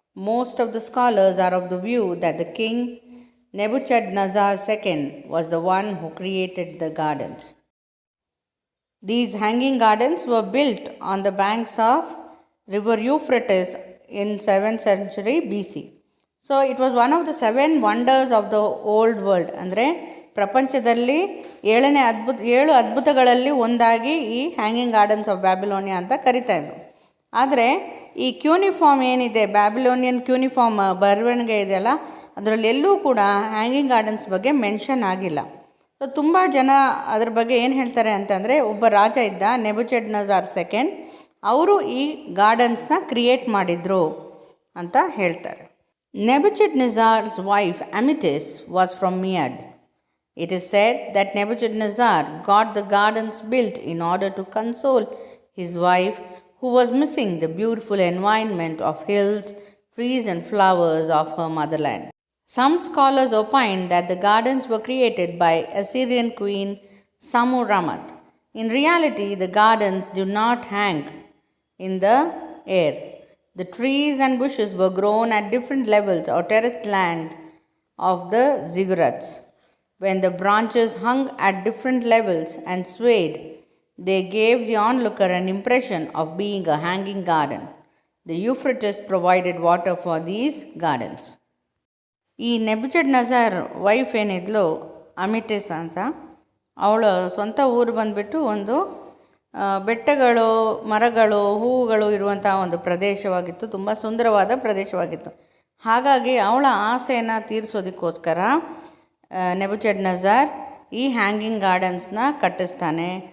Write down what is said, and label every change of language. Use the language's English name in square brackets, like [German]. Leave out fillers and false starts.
[English] Most of the scholars are of the view that the king Nebuchadnezzar II was the one who created the gardens. These hanging gardens were built on the banks of river Euphrates in 7th century BC. So it was one of the 7 wonders of the old world. [Kannada] ಅಂದರೆ ಪ್ರಪಂಚದಲ್ಲಿ 7 ಅದ್ಭುತಗಳಲ್ಲಿ ಒಂದಾಗಿ ಈ hanging gardens of Babylonia ಅಂತ ಕರಿತಾಯಿದ್ರು. ಆದರೆ ಈ cuneiform ಏನಿದೆ, Babylonian cuneiform ಬರವಣಿಗೆ ಇದೆಯಲ್ಲ, ಅದರಲ್ಲಿ ಎಲ್ಲೂ ಕೂಡ ಹ್ಯಾಂಗಿಂಗ್ ಗಾರ್ಡನ್ಸ್ ಬಗ್ಗೆ ಮೆನ್ಷನ್ ಆಗಿಲ್ಲ. ಸೊ ತುಂಬ ಜನ ಅದ್ರ ಬಗ್ಗೆ ಏನು ಹೇಳ್ತಾರೆ ಅಂತಂದರೆ, ಒಬ್ಬ ರಾಜ ಇದ್ದ ನೆಬುಚಡ್ನೆಜ್ಜರ್ ಸೆಕೆಂಡ್, ಅವರು ಈ ಗಾರ್ಡನ್ಸ್ನ ಕ್ರಿಯೇಟ್ ಮಾಡಿದರು ಅಂತ ಹೇಳ್ತಾರೆ. [English] Nebuchadnezzar's wife Amytis was from Media. It is said that Nebuchadnezzar got the gardens built in order to console his wife, who was missing the beautiful environment of hills, trees and flowers of her motherland. Some scholars opine that the gardens were created by Assyrian queen Samuramat. In reality, the gardens do not hang in the air. The trees and bushes were grown at different levels or terraced land of the ziggurats. When the branches hung at different levels and swayed, they gave the onlooker an impression of being a hanging garden. The Euphrates provided water for these gardens. [Kannada] ಈ ನೆಬುಚಡ್ನೆಜ್ಜರ್ wife ಏನಿದ್ಲು ಅಮಿಟಿಸ್ ಅಂತ, ಅವಳ ಸ್ವಂತ ಊರು ಬಂದುಬಿಟ್ಟು ಒಂದು ಬೆಟ್ಟಗಳು, ಮರಗಳು, ಹೂವುಗಳು ಇರುವಂಥ ಒಂದು ಪ್ರದೇಶವಾಗಿತ್ತು. ತುಂಬ ಸುಂದರವಾದ ಪ್ರದೇಶವಾಗಿತ್ತು. ಹಾಗಾಗಿ ಅವಳ ಆಸೆಯನ್ನು ತೀರಿಸೋದಕ್ಕೋಸ್ಕರ ನೆಬುಚಡ್ನೆಜ್ಜರ್ ಈ ಹ್ಯಾಂಗಿಂಗ್ ಗಾರ್ಡನ್ಸ್ನ ಕಟ್ಟಿಸ್ತಾನೆ.